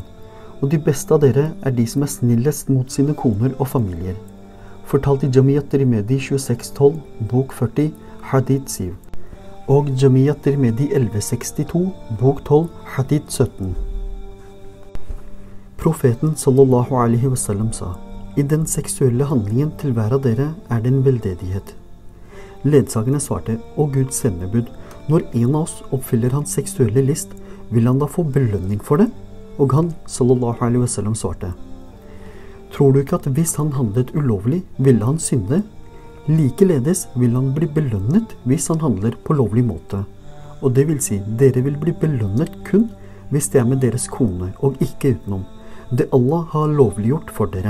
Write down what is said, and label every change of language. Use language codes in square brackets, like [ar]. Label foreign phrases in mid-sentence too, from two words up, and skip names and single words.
[no] Og de beste av dere er de som er snillest mot sine koner og familier. Fortalt i Jamiyat Tirmidhi 2612, bok 40, hadith 7. Og Jamiyat Tirmidhi 1162, bok 12, hadith 17. Profeten [ar] صلى الله عليه وسلم [no] sa: i den seksuelle handlingen til hver av dere er det en veldedighet. Ledsagerne svarte: å Guds sendebud, når en av oss oppfyller hans seksuelle list, vil han da få belønning for det? Og han [ar] صلى الله عليه وسلم [no] svarte: tror du ikke at hvis han handlet ulovlig, ville han synde? Likeledes vil han bli belønnet hvis han handler på lovlig måte. Og det vil si, dere vil bli belønnet kun hvis det er med deres kone, og ikke utenom. Det Allah har lovliggjort for dere.